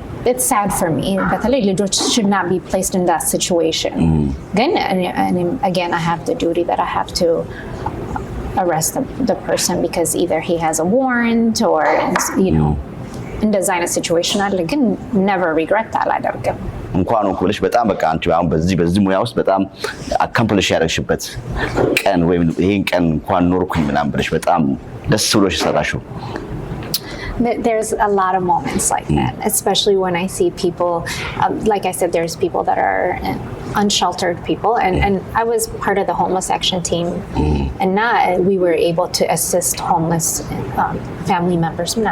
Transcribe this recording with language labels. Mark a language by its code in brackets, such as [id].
[en] it's sad for me በተለይ ልጆች should not be placed in that situation ግን again I have the duty that I have to arrest the person because either he has a warrant or you know እንደዛ አይነት ሲቹዌሽን አለ ግን never regret አላደርግም [am] እንኳን ወልሽ በጣም በቃ አንቺ አሁን በዚህ ሙያ ውስጥ በጣም አካምፕሊሽ ያደረግሽበት ቀን ወይ ይሄን ቀን እንኳን ኖርኩኝ ምናምን ብለሽ በጣም ደስ ብሎሽ ሰራሽው [en] There's a lot of moments like that, especially when I see people, like I said, there's people that are unsheltered people, and I was part of the homeless action team, and now we were able to assist homeless family members.